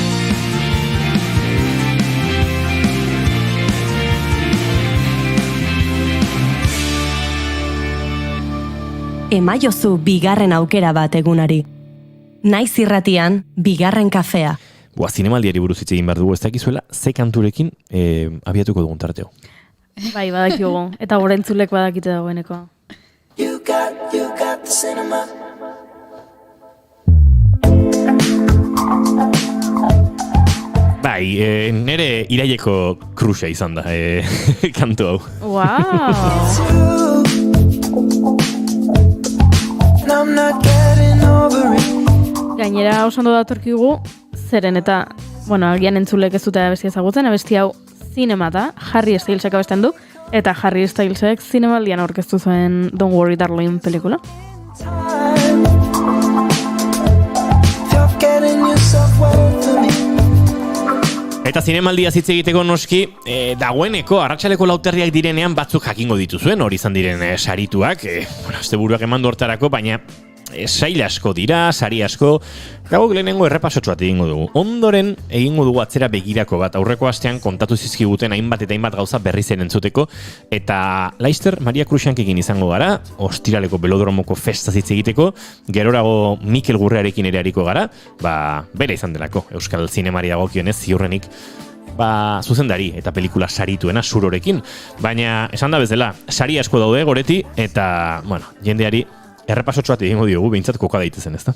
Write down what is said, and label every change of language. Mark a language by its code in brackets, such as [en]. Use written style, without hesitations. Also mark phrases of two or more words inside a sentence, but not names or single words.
[eu] Emaiozu bigarren aukera bat egunari. Naiz irratian bigarren kafea. Zinemaldiari buruz hitz egin behar dugu, ez dakizuela, ze kanturekin abiatuko dugun tarteo. Bai, badakigu. Eta gorentzulek badakite dagoeneko. [en] You got the cinema. [eu] Bai, nere iraileko kruxa izan da, kantu hau. [en] Wow! I'm not getting over it. [eu] Gainera oso ondo datorkigu, zeren eta, agian entzulek ez dute abestia ezagutzen, abesti hau zinema da, Harry Stylesek abesten du, eta Harry Stylesek zinemaldian aurkeztu zuen Don't Worry Darling pelikula. [en] You're getting yourself well to me. [eu] Eta zinemaldia hitz egiteko noski, dagoeneko arratsaleko 4:00 direnean batzuk jakingo dituzuen, hori izan diren sarituak, asteburuak emandu hortarako, baina sail asko dira, sari asko, gauak lehenengo errepasotxo bat egingo dugu. Ondoren egingo dugu atzera begirako bat, aurreko astean kontatu zizkiguten hainbat eta hainbat gauza berriz entzuteko, eta Laister Maria Kruxankekin izango gara, ostiraleko Belodromoko festa hitz egiteko, gerorago Mikel Gurrearekin ere ariko gara, bera izan delako, Euskal Zinemari dagokionez ziurrenik, zuzendari eta pelikula sarituena Surorekin, baina esan da bezala, sari asko daude goreti, eta, jendeari errepasotxo bat egingo diogu, behintzat koka daitezen, ezta?